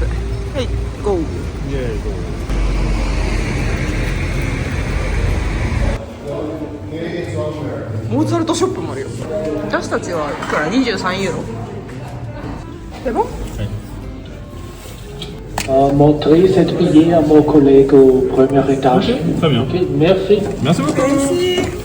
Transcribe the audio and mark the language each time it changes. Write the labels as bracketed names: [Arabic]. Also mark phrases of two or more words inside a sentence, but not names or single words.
[Japanese] はい、ゴー。イエーイ、どう？モーツァルトショップもあるよ。私たちはいくら23 ユーロ。 [French] C'est bon? Montrez cet billet à mon collègue au premier étage. Très bien. Okay, merci. Merci beaucoup. Merci.